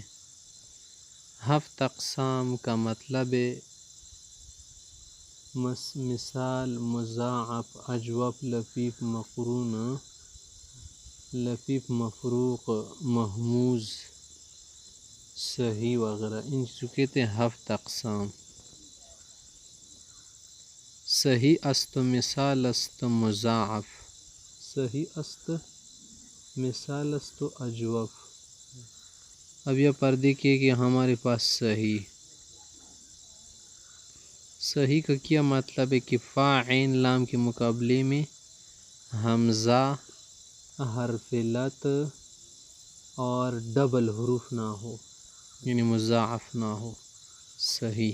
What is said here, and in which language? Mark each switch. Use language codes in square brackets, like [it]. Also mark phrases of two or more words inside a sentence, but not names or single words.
[ur] ہفت اقسام کا مطلب ہے مثال مضاعف، اجوف، لفیف، مقرون، لفیف مفروق، مہموز، صحیح وغیرہ، ان چیزوں کہتے ہیں ہفت اقسام۔ [fa] صحیح است مثال است مضاعف، صحیح است مثال است اجوف۔ [ur] اب یہ پر دیکھیے کہ ہمارے پاس صحیح، صحیح کا کیا مطلب ہے کہ فا عین لام کے مقابلے میں حمزہ، حرف علت اور ڈبل حروف نہ ہو، یعنی مضاعف نہ ہو، صحیح۔